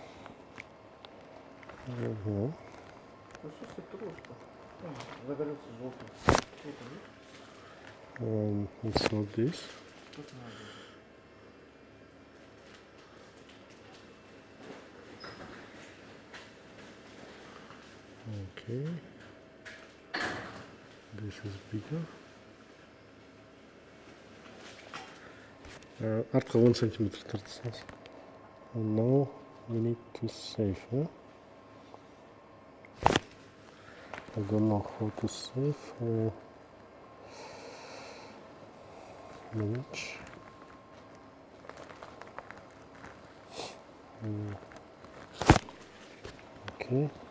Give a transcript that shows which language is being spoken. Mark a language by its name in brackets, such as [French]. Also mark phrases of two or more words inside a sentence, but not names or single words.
[English] No. It's not this. Okay, this is bigger. [Kazakh] Артқа 10 сантиметр тартысыңыз. [English] And now we need to save. I don't know how to save. Manage. Okay.